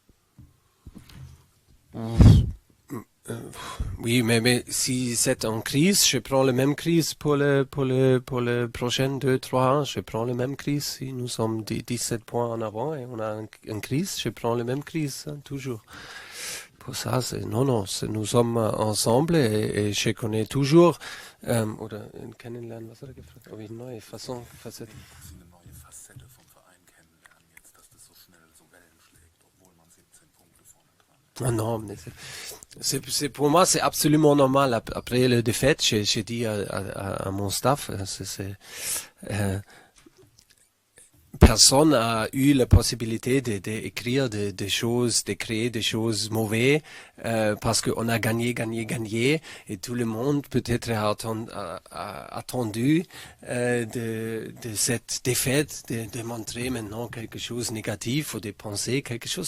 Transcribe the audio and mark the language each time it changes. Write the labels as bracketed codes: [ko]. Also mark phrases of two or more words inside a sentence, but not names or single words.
[fr] Oui, mais si c'est en crise, je prends la même crise pour le prochain 2-3 ans. Je prends la même crise. Si nous sommes 17 points en avant et on a une crise, je prends la même crise, toujours. Pour ça, nous sommes ensemble et je connais toujours, [de] oder kennenlernen, was hat er gefragt? Ob ich neue Facette. Eine neue Facette vom Verein kennenlernen, jetzt, dass das so schnell so Wellen schlägt, obwohl man 17 Punkte vorne dran hat. [fr] Ah non, mais pour moi, c'est absolument normal. Après la défaite, j'ai dit à mon staff, personne n'a eu la possibilité d'écrire des choses, de créer des choses mauvaises parce qu'on a gagné, et tout le monde peut-être a attendu de cette défaite de montrer maintenant quelque chose de négatif ou de penser quelque chose.